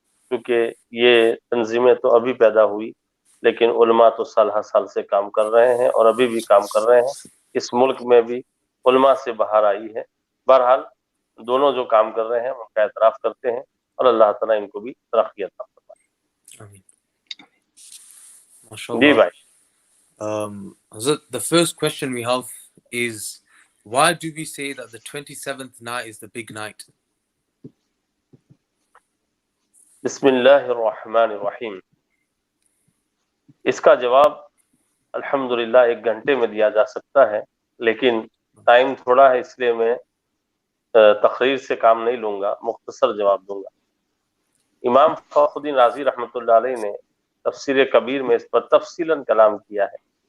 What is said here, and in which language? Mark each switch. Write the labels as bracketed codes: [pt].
[ur] کیونکہ یہ تنظیمیں تو ابھی پیدا ہوئی، لیکن علماء تو سال ہر سال سے کام کر رہے ہیں اور ابھی بھی کام کر رہے ہیں۔ اس ملک میں بھی علماء سے بہار آئی ہے۔ بہرحال دونوں جو کام کر رہے ہیں ان کا اعتراف کرتے ہیں، اور اللہ تعالیٰ ان کو بھی ترقی عطا فرمائے۔ جی بھائی۔ [en] Hazrat, the first question we have is, why do we say that the 27th night is the big night? [ur] بسم اللہ الرحمن الرحیم۔ اس کا جواب الحمدللہ 1 گھنٹے میں دیا جا سکتا ہے، لیکن ٹائم تھوڑا ہے، اس لیے میں تقریر سے کام نہیں لوں گا، مختصر جواب دوں گا۔ امام فخر الدین رازی رحمۃ اللہ علیہ نے تفسیر کبیر میں اس پر تفصیلاً کلام کیا ہے۔